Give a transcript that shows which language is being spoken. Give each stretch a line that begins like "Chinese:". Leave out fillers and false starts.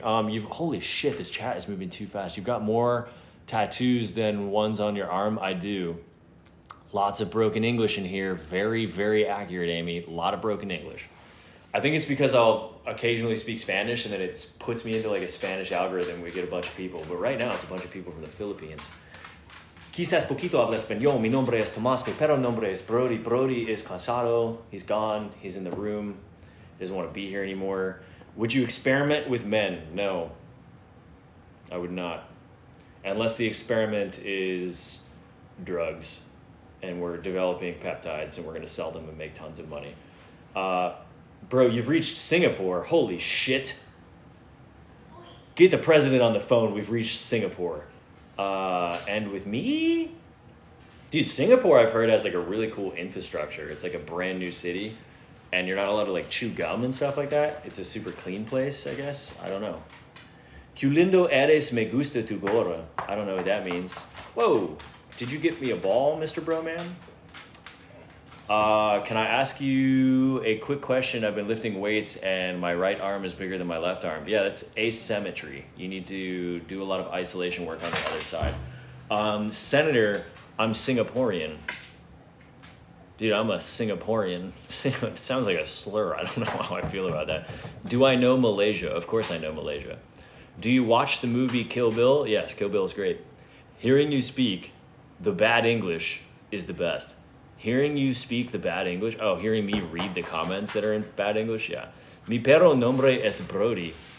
English: Holy shit, this chat is moving too fast. You've got more tattoos than ones on your arm. I do. Lots of broken English in here. Very, very accurate, Amy. A lot of broken English. I think it's because I'll occasionally speak Spanish and then it puts me into like a Spanish algorithm. We get a bunch of people. But right now it's a bunch of people from the Philippines.
Spanish: Quizás poquito habla español. Mi nombre es Tomás, pero nombre es Brody.
English: Brody is cansado. He's gone. He's in the room. He doesn't want to be here anymore. Would you experiment with men? No, I would not. Unless the experiment is drugs and we're developing peptides and we're going to sell them and make tons of money. Bro, you've reached Singapore. Holy shit. Get the president on the phone. We've reached Singapore. And with me? Dude, Singapore I've heard has like a really cool infrastructure. It's like a brand new city. And you're not allowed to like chew gum and stuff like that. It's a super clean place, I guess. I don't know.
Spanish: Que lindo eres, me gusta tu gorra.
English: I don't know what that means. Whoa, did you get me a ball, Mr. Broman? Can I ask you a quick question? I've been lifting weights and my right arm is bigger than my left arm. Yeah, that's asymmetry. You need to do a lot of isolation work on the other side. Senator, I'm Singaporean. Dude, I'm a Singaporean. It sounds like a slur. I don't know how I feel about that. Do I know Malaysia? Of course I know Malaysia. Do you watch the movie Kill Bill? Yes, Kill Bill is great. Hearing you speak the bad English is the best. Hearing you speak the bad English? Oh, hearing me read the comments that are in bad English? Yeah.
Spanish: Mi perro nombre es Brody.